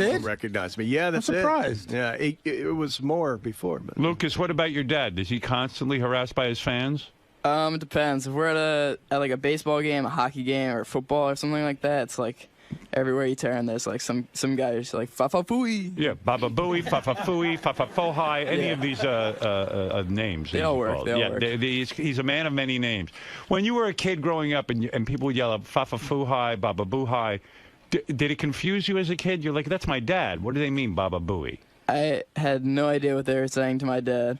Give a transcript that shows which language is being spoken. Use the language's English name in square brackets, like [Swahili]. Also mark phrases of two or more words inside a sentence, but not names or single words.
[English] someone it? recognize me. Yeah, that's I'm surprised. it. Yeah, it was more before. But. Lucas, what about your dad? Is he constantly harassed by his fans? It depends. If we're at like a baseball game, a hockey game, or football or something like that, it's like everywhere you turn, there's like some guy who's like fa-fa fooey. Yeah, Baba Booey, Fa-fa Fooey, Fa-fa Fohi, any of these names. They all work. He's a man of many names. When you were a kid growing up and people would yell out Fa-fa Foohi, Baba Boohi, did it confuse you as a kid? You're like, that's my dad. What do they mean, Baba Booey? I had no idea what they were saying to my dad.